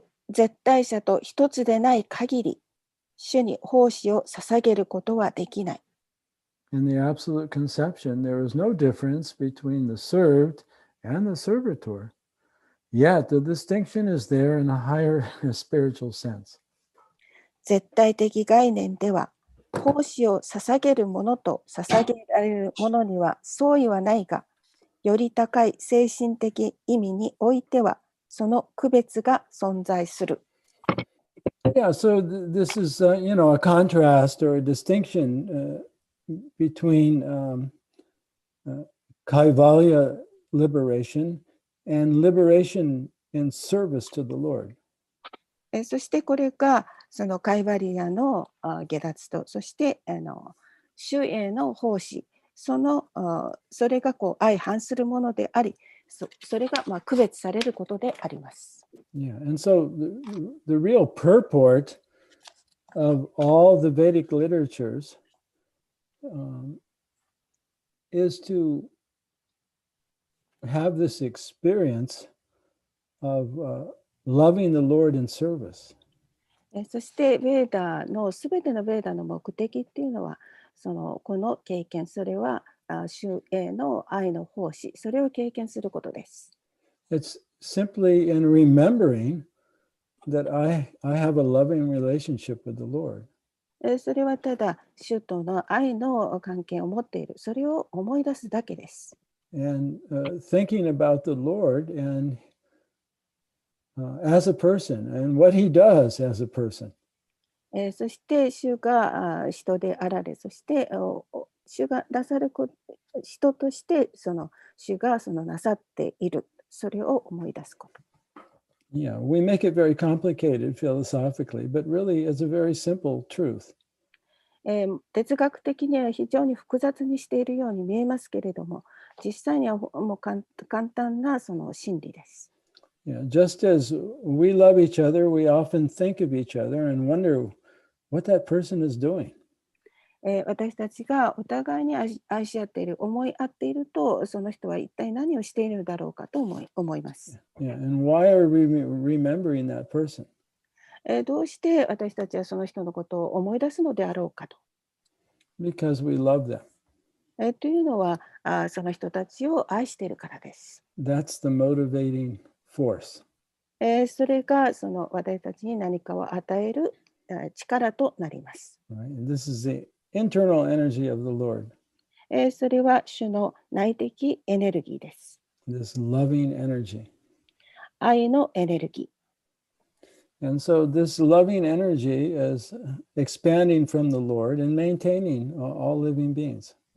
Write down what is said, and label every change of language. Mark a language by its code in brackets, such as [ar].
[ja] 絶対者と一つでない限り、主に奉仕を捧げることはできない。 [en] In the absolute conception, there is no difference between the served and the servitor. Yet the distinction is there in a higher spiritual sense. [ja] 絶対的概念では、奉仕を捧げる者と捧げられる者には相違はないが、より高い精神的意味においては、その区別が存在する。 [en] Yeah, so this is, a contrast or a distinction between Kaivalya liberation and liberation in service to the Lord. [ja] そしてこれがそのカイバリアの下脱と、そして主への奉仕、それが相反するものであり、それが区別されることであります。 [en] Yeah, and so the real purport of all the Vedic literatures is to have this experience of loving the Lord in service. [ja] そしてすべてのベーダの目的っていうのは、この経験、それは主への愛の奉仕、それを経験することです。 [en] It's simply in remembering that I have a loving relationship with the Lord. [ja] それはただ主との愛の関係を持っている、それを思い出すだけです。 [en] And thinking about the Lord and as a person and what he does as a person. [ja] そして主が人であられ、そして主がなさる人として主がなさっている、それを思い出すこと。 [en] Yeah, we make it very complicated philosophically, but really it's a very simple truth. [ja] 哲学的には非常に複雑にしているように見えますけれども、実際にはもう簡単なその真理です。 [en] Yeah, just as we love each other, we often think of each other and wonder what that person is doing. [ja] 私たちがお互いに愛し合っている、思い合っていると、その人は一体何をしているのだろうかと思います。 [en] Yeah, and why are we remembering that person? [ja] どうして私たちはその人のことを思い出すのであろうかと。 [en] Because we love them. [ja] というのはその人たちを愛しているからです。 [en] That's the motivating force. [ja] それがその私たちに何かを与える力となります。 [en] Right? And this is the internal energy of the Lord. [ja] それは主の内的エネルギーです。 [en] This loving energy. [ja] 愛のエネルギー。 [en] And so this loving energy is expanding from the Lord and maintaining all living beings.